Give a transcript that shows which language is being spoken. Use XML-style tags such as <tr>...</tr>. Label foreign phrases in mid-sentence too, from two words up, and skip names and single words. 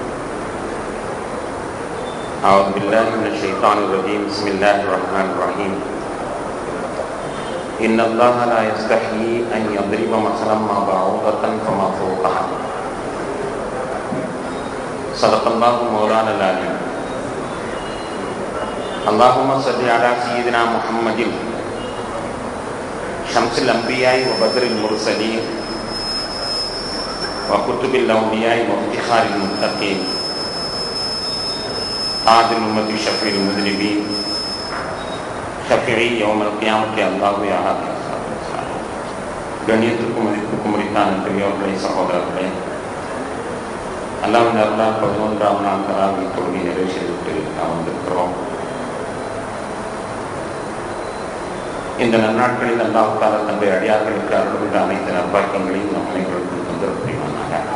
<ar>أعوذ بالله من الشيطان الرجيم بسم الله الرحمن الرحيم إن الله لا يستحيي أن يضرب مثلا ما بعوضة فما فوقها صدق الله مولانا العليم اللهم صل على سيدنا محمد شمس الأنبياء وبدر المرسلين وكتب الأولياء وافتخار المتقين تاج الأمة شفيع المذنبين شفيعي يوم القيامة الله يا هادي</ar> <ta>கண்ணியத்திற்கும் மதிப்பிற்கும் உரித்தான பெரியோர்களே சகோதரர்களே, அல்லாஹ்வின் அருளால் 11ஆம் நாள் தராவீஹ் தொழுகை நிறைவு செய்துவிட்டு நாம் வந்திருக்கிறோம். இந்த நன்னாட்களில் அல்லாஹ் தஆலா தன்னுடைய அடியார்களுக்கு அருள்கின்ற அனைத்து நற்பாக்கியங்களையும் நம் அனைவருக்கும் தந்தர புரிவானாக.</ta>